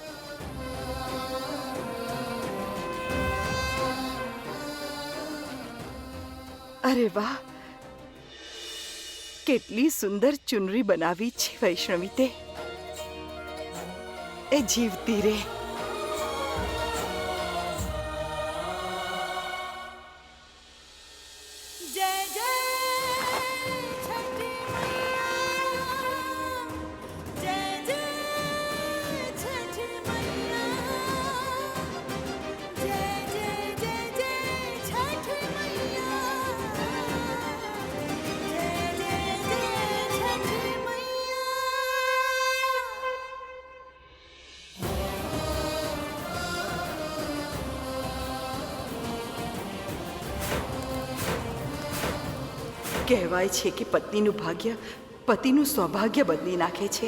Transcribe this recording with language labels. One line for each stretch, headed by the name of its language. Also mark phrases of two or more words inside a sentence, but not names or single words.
Gujarati: અરે વાહ, કેટલી સુંદર ચુનરી બનાવી છે વૈષ્ણવી તે. એ જીવતી રે.
Hindi: जय जय छठी मैया, जय जय छठी मैया, जय जय जय जय छठी मैया, जय जय जय छठी मैया.
Gujarati: કહેવાય છે કે પત્નીનું ભાગ્ય પતિનું સૌભાગ્ય બદલી નાખે છે.